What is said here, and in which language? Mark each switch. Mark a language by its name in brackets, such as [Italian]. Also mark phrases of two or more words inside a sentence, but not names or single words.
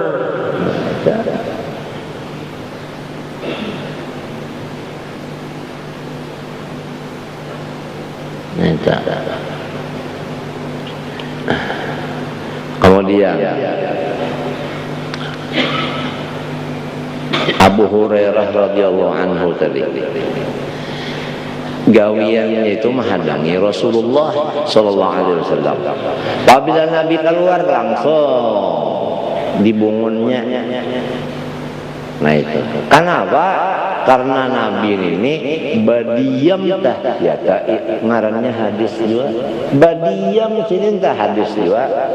[Banjar] Kemudian Abu Hurairah [Arabic] رضي الله عنه [Banjar] tadi gawiannya itu menghadangi Rasulullah [Arabic] صلى الله عليه وسلم. [Banjar] Apabila Nabi keluar langsung dibungunnya. Nah itu. Kenapa? Karena Nabi ini badiam tah ya ngarannya hadis juga. Badiam sini tah hadis juga.